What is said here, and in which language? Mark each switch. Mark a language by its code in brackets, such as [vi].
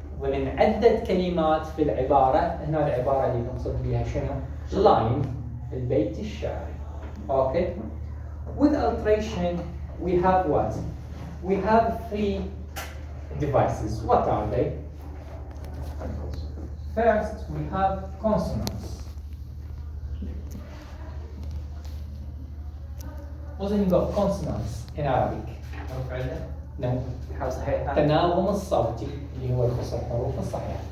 [ar] ضمن عدة كلمات في العبارة. هنا العبارة اللي نقصد بها شنو؟ line البيت الشعري. [en] Okay? With alliteration we have what? We have 3 devices. What are they? First we have consonants. What's the meaning of consonants in Arabic? No. [ar] التناغم الصوتي اللي هو يخص الحروف الصحيحة.